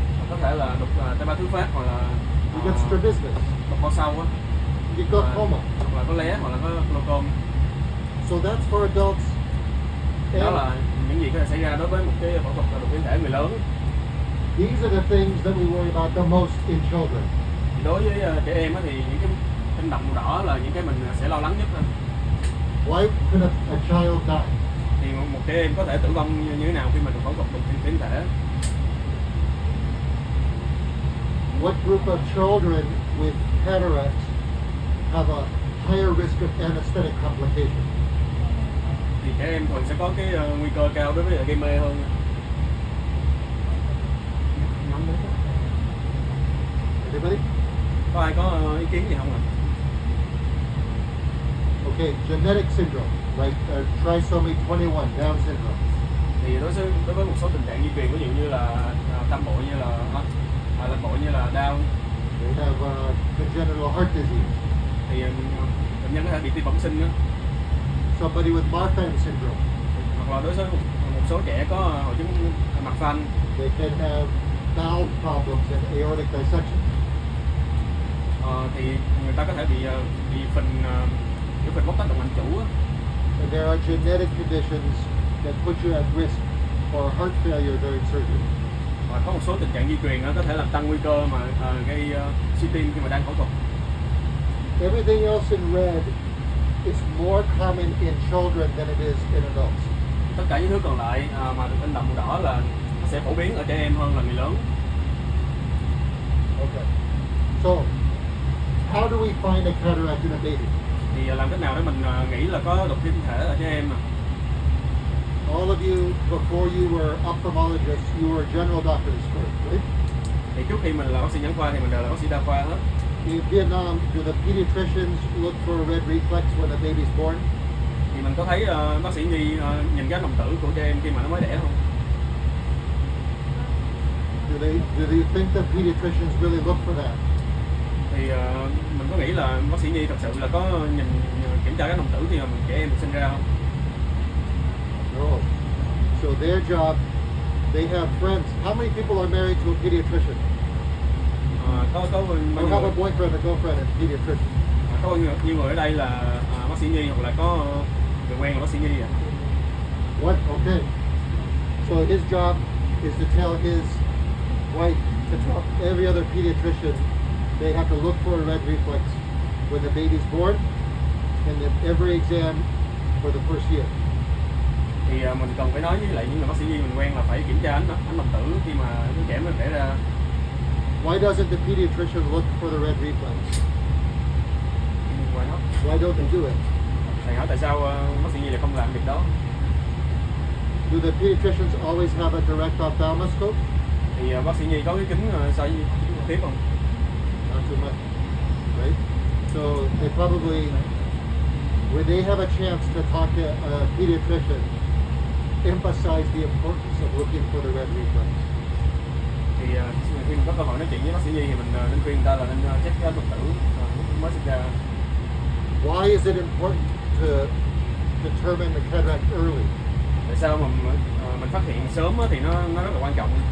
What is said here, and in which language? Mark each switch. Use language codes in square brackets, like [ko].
[vi] có thể là đục T3 thứ phát, hoặc là [en] You get strabismus. [vi] đục bao sâu á, [en] You get glaucoma. [vi] hoặc là có lé, hoặc là có glaucom. [en] So that's for adults. [vi] Đó [en] And [vi] là những gì có thể xảy ra đối với một cái phẫu thuật đục tuyến thể người lớn. [en] these are the things that we worry about the most in children. [vi] Đối với trẻ em á, thì những cái kinh động màu đỏ là những cái mình sẽ lo lắng nhất thôi. [en] Why can a child die? [vi] Thì một trẻ em có thể tử vong như thế nào khi mình phẫu thuật đục tuyến thể? [en] What group of children with cataracts have a higher risk of anesthetic complication? [vi] Thì trẻ em thường sẽ có cái nguy cơ cao đối với gây mê hơn. [en] Anybody? [vi] Có ai có ý kiến gì không ạ? [en] Okay, genetic syndrome, like trisomy 21, Down syndrome. [vi] Thì đối với một số tình trạng di truyền, ví dụ như là tâm bội như là lệch bội như là Down, [en] They have congenital heart disease. [vi] thì bệnh nhân có thể bị tim bẩm sinh đó. [en] Somebody with Marfan syndrome, [vi] Hoặc là đối với một số trẻ có hội chứng mạch phanh, [en] they can have valve problems and aortic dissection. [vi] thì người ta có thể bị phình bóc tách động mạch chủ á. [en] And there are genetic conditions that put you at risk for heart failure during surgery. [vi] Và có một số tình trạng di truyền nó có thể làm tăng nguy cơ mà gây suy tim khi mà đang phẫu thuật. [en] Everything else in red is more common in children than it is in adults. [vi] Tất cả những thứ còn lại mà được in đậm màu đỏ là nó sẽ phổ biến ở trẻ em hơn là người lớn. [en] Okay. So, how do we find a cataract in a baby? [vi] Thì làm cách nào để mình nghĩ là có đục tuyến thể ở trẻ em nè? [en] All of you, before you were ophthalmologists, you were general doctors first, right? [vi] Thì trước khi mình là bác sĩ nhãn khoa thì mình đều là bác sĩ đa khoa hết. [en] In Vietnam, do the pediatricians look for a red reflex when a baby's born? [vi] Thì mình có thấy bác sĩ Nhi nhìn cái đồng tử của trẻ em khi mà nó mới đẻ không? [en] Do they think the pediatricians really look for that? [vi] Thì mình có nghĩ là bác sĩ Nhi thật sự là có kiểm tra cái đồng tử khi mà trẻ em được sinh ra không? [en] No. So their job, they have friends. How many people are married to a pediatrician? [vi] Có [en] Or have a boyfriend or girlfriend and a pediatrician? [vi] có bao nhiêu người ở đây là bác sĩ Nhi hoặc là có người quen là bác sĩ Nhi à? [en] What? Okay. So his job is to tell his wife to tell every other pediatrician they have to look for a red reflex when the baby's born and then every exam for the first year. [vi] Thì mình cần phải nói với lại những người bác sĩ Nhi mình quen là phải kiểm tra ánh đồng tử khi mà đứa trẻ mình đẻ ra. [en] Why doesn't the pediatrician look for the red reflex? Why don't they do it? [vi] Thầy hỏi tại sao bác sĩ Nhi lại không làm việc đó? [en] Do the pediatricians always have a direct ophthalmoscope? [vi] Thì bác sĩ Nhi có cái kính soi tiếp không? [en] Not too much, right? So they probably, when they have a chance to talk to a pediatrician, emphasize the importance of looking for the red reflex. [vi] Thì khi mình có cơ hội nói chuyện với bác sĩ Nhi thì mình nên khuyên người ta là nên check cái đồng tử lúc mới sinh ra. [en] Why is it important to determine the cataract early? [vi] Tại sao mà mình phát hiện sớm thì nó rất là quan trọng.